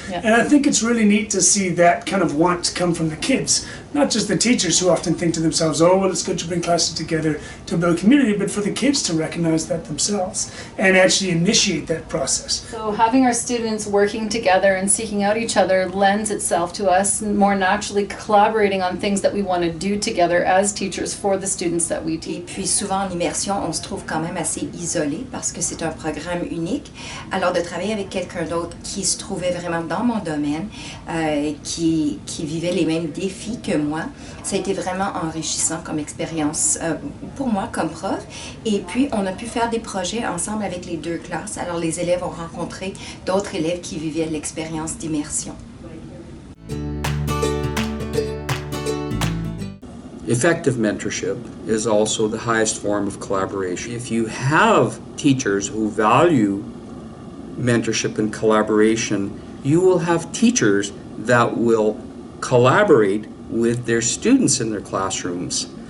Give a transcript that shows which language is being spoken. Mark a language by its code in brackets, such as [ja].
[en] And I think it's really neat to see that kind of want come from the kids, not just the teachers who often think to themselves, "Oh, well, it's good to bring classes together to build community," but for the kids to recognize that themselves and actually initiate that process. So having our students working together and seeking out each other lends itself to us more naturally collaborating on things that we want to do together as teachers for the students that we teach. [fr] Et puis souvent en immersion, on se trouve quand même assez isolé parce que c'est un programme unique. Alors de travailler avec quelqu'un d'autre qui se trouvait vraiment dans mon domaine, qui vivait les mêmes défis que moi, ça a été vraiment enrichissant comme expérience pour moi comme prof. Et puis on a pu faire des projets ensemble avec les deux classes. Alors les élèves ont rencontré d'autres élèves qui vivaient l'expérience d'immersion. [en] Effective mentorship is also the highest form of collaboration. If you have teachers who value mentorship and collaboration, you will have teachers that will collaborate with their students in their classrooms.